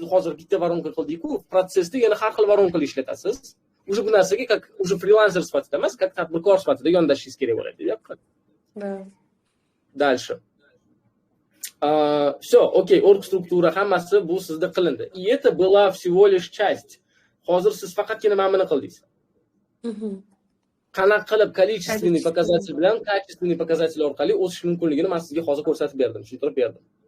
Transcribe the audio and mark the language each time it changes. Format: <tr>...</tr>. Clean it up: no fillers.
<uz>Hozir bitta воронка qildik-ku, protsessda yana har xil воронкаlar ishlatasiz.</uz> <ru>Уже</ru> <uz>bu narsaga</uz> <ru>как уже фрилансер</ru> <uz>sifatida emas,</uz> <ru>как</ru> <uz>tadbirkor sifatida yondashishingiz kerak bo'ladi, deyapman.</uz> <ru>Да. Дальше. Все, окей,</ru> <uz>org struktura hammasi bu sizda qilindi.</uz> <ru>И это была всего лишь часть.</ru> <uz>Hozir siz faqatgina mana buni qildingiz. Qanaqa qilib</uz> <ru>количественный показатель</ru> <uz>bilan</uz> <ru>качественный показатель</ru> <uz>orqali o'sish mumkinligini men sizga hozir ko'rsatib berdim, tushuntirib berdim.</uz>